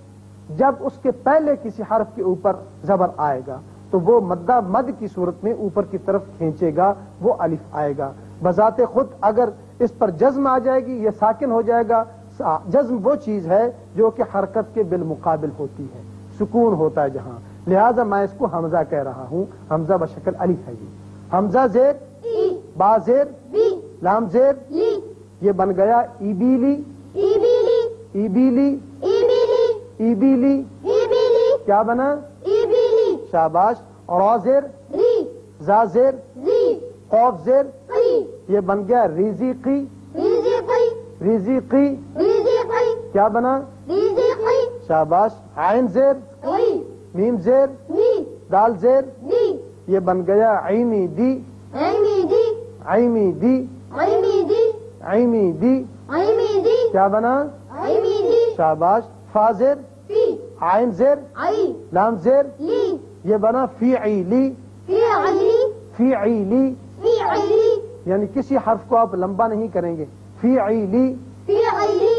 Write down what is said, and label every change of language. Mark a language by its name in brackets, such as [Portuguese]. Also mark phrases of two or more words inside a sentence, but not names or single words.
[Urdu] جب اس کے پہلے کسی حرف کے اوپر زبر آئے گا تو وہ مدہ مد کی صورت میں اوپر کی طرف کھینچے گا، وہ الف آئے گا. بذات خود اگر اس پر جزم آ جائے گی، یہ ساکن ہو جائے گا. جزم وہ چیز ہے جو کہ حرکت کے بالمقابل ہوتی ہے، سکون ہوتا ہے جہاں. لہذا میں اس کو حمزہ کہہ رہا ہوں. حمزہ بشکل الف ہے. یہ حمزہ زیر، [Arabic] ای، [Urdu] با زیر، [Arabic] بی، [Urdu] لام زیر، [Arabic] لی، [Urdu] یہ بن گیا ایبیلی، [Arabic] ایبیلی، ایبیلی، ایبیلی، ایبیلی. ایبیلی، [Urdu] کیا بنا؟ [Arabic] ایبیلی. [Urdu] شاباش. را زیر، [Arabic] ری، [Urdu] زا زیر [Arabic] زی [Urdu] قوف زیر [Arabic] قی [Urdu] یہ بن گیا ریزقی [Arabic] رزقی ریزقی رزقی [Urdu] کیا بنا [Arabic] رزقی [Urdu] شاباش عین زیر [Arabic] قی [Urdu] میم زیر [Arabic] می [Urdu] دال زیر [Arabic] دی [Urdu] یہ بن گیا عیمی دی [Arabic] عیمی دی عیمی دی عیمی دی عیمی دی عیمی دی [Urdu] کیا بنا [Arabic] عیمی دی [Urdu] شاباش فا زیر [Arabic] فی [Urdu] عین زیر [Arabic] عی [Urdu] لام زیر [Arabic] لی [Urdu] یہ بنا فیعلی [Arabic] فی علی فیعلی فی علی [Urdu] یعنی کسی حرف کو آپ لمبا نہیں کریں گے فیعلی [Arabic] فی علی